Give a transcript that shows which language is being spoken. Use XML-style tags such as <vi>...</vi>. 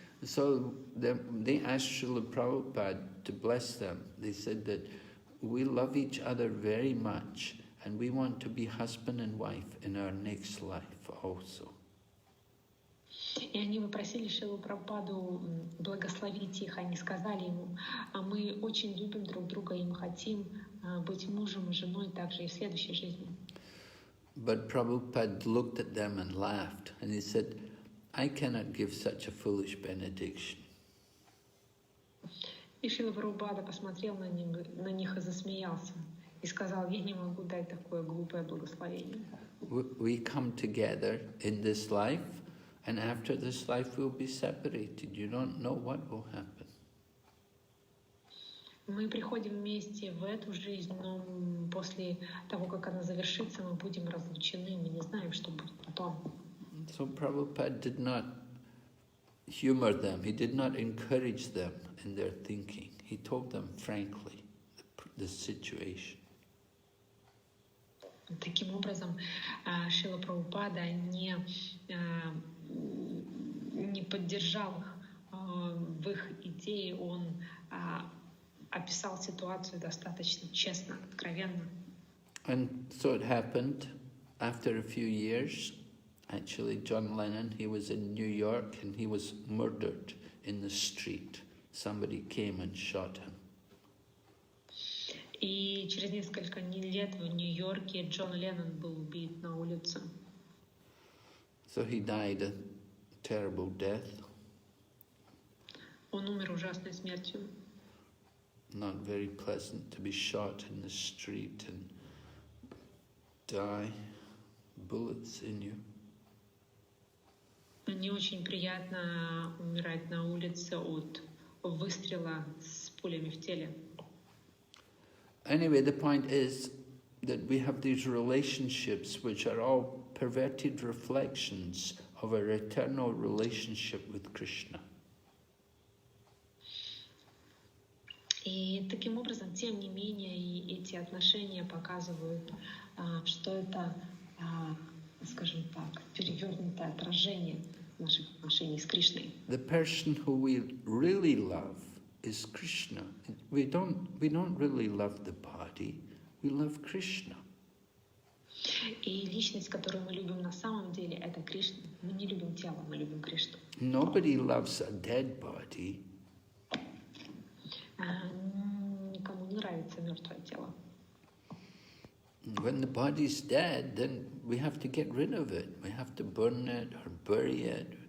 <en>So they asked Srila Prabhupada to bless them. They said that we love each other very much, and we want to be husband and wife in our next life also.</en> <ru>И они попросили Шрилу Прабхупаду благословить их. Они сказали ему: мы очень любим друг друга, и мы хотим быть мужем и женой также и в следующей жизни.</ru> <en>But Prabhupada looked at them and laughed, and he said, I cannot give such a foolish benediction.</en> <ru>И Шрила Прабхупада посмотрел на них и засмеялся, и сказал: я не могу дать такое глупое благословение.</ru> <en>We come together in this life, and after this life we'll be separated. You don't know what will happen.</en> <ru>Мы приходим вместе в эту жизнь, но после того, как она завершится, мы будем разлучены, мы не знаем, что будет потом.</ru> <en>So Prabhupada did not humor them. He did not encourage them in their thinking. He told them frankly the situation.</en> <ru>Таким образом, Шрила Прабхупада не поддержал их в их идее, он описал ситуацию достаточно честно, откровенно.</ru> <en>And so it happened after a few years. Actually, John Lennon, he was in New York and he was murdered in the street. Somebody came and shot him.</en> <ru>И через несколько лет в Нью-Йорке Джон Леннон был убит на улице.</ru> <en>So he died a terrible death.</en> <ru>Он умер ужасной смертью.</ru> <en>Not very pleasant to be shot in the street and die, bullets in you.</en> <ru>Не очень приятно умирать на улице от выстрела с пулями в теле.</ru> <en>Anyway, the point is that we have these relationships which are all perverted reflections of our eternal relationship with Krishna.</en> <ru>И таким образом, тем не менее, и эти отношения показывают, что это, скажем так, перевернутое отражение наших отношений с Кришной.</ru> <en>The person who we really love is Krishna. We don't really love the body, we love Krishna.</en> <ru>И личность, которую мы любим на самом деле, это Кришна. Мы не любим тело, мы любим Кришну.</ru> <en>Nobody loves a dead body.</en> <ru>Никому не нравится мертвое тело.</ru> <en>When the body's dead, then we have to get rid of it. We have to burn it or bury it.</en>